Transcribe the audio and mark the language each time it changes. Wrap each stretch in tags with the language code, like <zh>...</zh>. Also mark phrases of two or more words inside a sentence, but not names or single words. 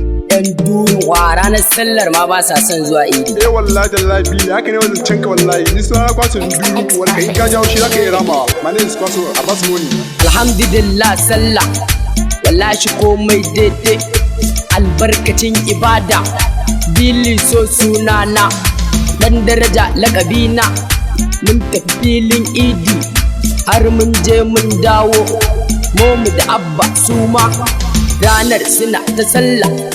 <ha>Yan duruwa ranar sallar ma ba sa son zuwa idi. Eh,</ha> <ar>والله تالله,</ar> <ha>Billy, haka ne wannan canka wallahi. Ni suna na Kwaso Duru, wanda ka in ka jawo shi za ka iya rama.</ha> <en>My name is Kwaso Abbas Moni.</en> <ha>Alhamdulillah sallah, wallahi komai daidai. Albarkacin ibada, Billy so sunana. Dan daraja lakabina, mun tafi filin idi. Har mun je mun dawo, Momu da Abba su ma ranar suna ta sallah.</ha>